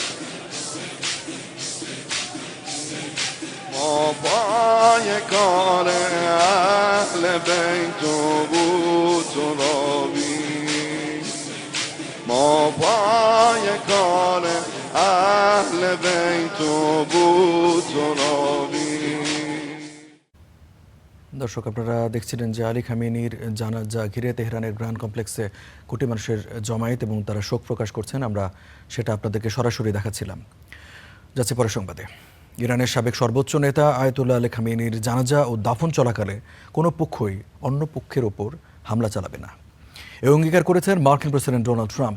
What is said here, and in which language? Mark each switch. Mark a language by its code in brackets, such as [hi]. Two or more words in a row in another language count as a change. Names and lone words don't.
[fa] ما پای کار اهل بیت بود ترابی ما پای کار اهل بیت بود ترابی। [bn] দর্শক, আপনারা দেখছিলেন যে আলী খামেনির জানাজা ঘিরে তেহরানের গ্র্যান্ড কমপ্লেক্সে কোটি মানুষের জমায়েত এবং তারা শোক প্রকাশ করছেন। আমরা সেটা আপনাদেরকে সরাসরি দেখাচ্ছিলাম। যাচ্ছি পরের সংবাদে। ইরানের সাবেক সর্বোচ্চ নেতা আয়াতুল্লাহ আলী খামেনির জানাজা ও দাফন চলাকালে কোনো পক্ষই অন্য পক্ষের ওপর হামলা চালাবে না, এই অঙ্গীকার করেছেন মার্কিন প্রেসিডেন্ট ডোনাল্ড ট্রাম্প।